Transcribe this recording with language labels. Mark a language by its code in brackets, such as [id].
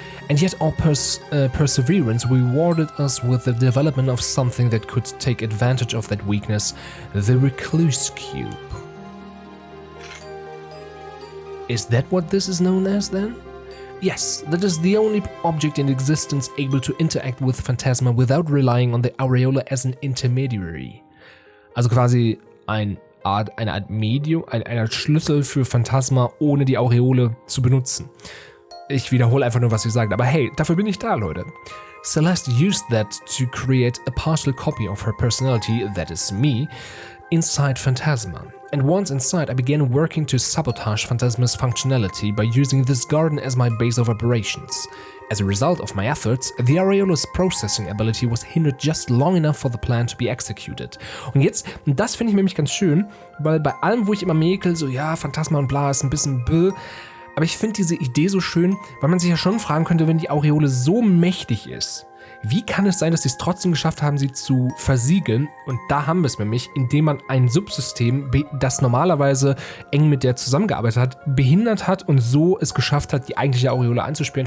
[en] And yet our perseverance rewarded us with the development of something that could take advantage of that weakness, the Recluse Cube. Is that what this is known as then? Yes, that is the only object in existence able to interact with Phantasma without relying on the Aureole as an intermediary. [de] Also quasi eine Art Medium, eine Art Schlüssel für Phantasma, ohne die Aureole zu benutzen. Ich wiederhole einfach nur, was sie sagt, aber hey, dafür bin ich da, Leute. [en] Celeste used that to create a partial copy of her personality, that is me, inside Phantasma. And once inside, I began working to sabotage Phantasma's functionality by using this garden as my base of operations. As a result of my efforts, the Aureole's processing ability was hindered just long enough for the plan to be executed. [de] Und jetzt, das finde ich nämlich ganz schön, weil bei allem, wo ich immer mäkel, so ja, Phantasma und bla, ist ein bisschen aber ich finde diese Idee so schön, weil man sich ja schon fragen könnte, wenn die Aureole so mächtig ist, wie kann es sein, dass sie es trotzdem geschafft haben, sie zu versiegeln? Und da haben wir es nämlich, indem man ein Subsystem, das normalerweise eng mit der zusammengearbeitet hat, behindert hat und so es geschafft hat, die eigentliche Aureole anzusperren.